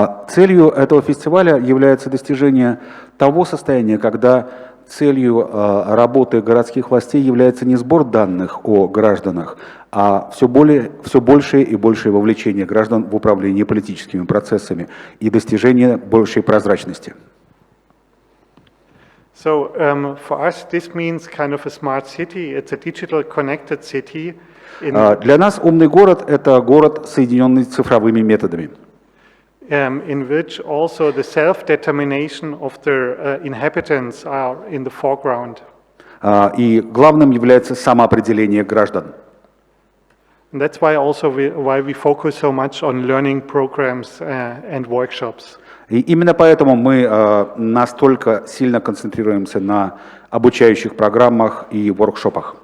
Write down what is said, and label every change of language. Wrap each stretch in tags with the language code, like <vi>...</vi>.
<ru>Целью этого фестиваля является достижение того состояния, когда целью работы городских властей является не сбор данных о гражданах, а все большее и большее вовлечение граждан в управление политическими процессами и достижение большей прозрачности.</ru> <en>So for us, this means kind of a smart city. It's a digital connected city.</en> <ru>Для нас умный город – это город, соединенный цифровыми методами,</ru> <en>In which also the self-determination of the inhabitants are in the foreground.</en> <ru>И главным является самоопределение граждан.</ru> <en>And that's why also why we focus so much on learning programs and workshops.</en> <ru>И именно поэтому мы настолько сильно концентрируемся на обучающих программах и воркшопах.</ru>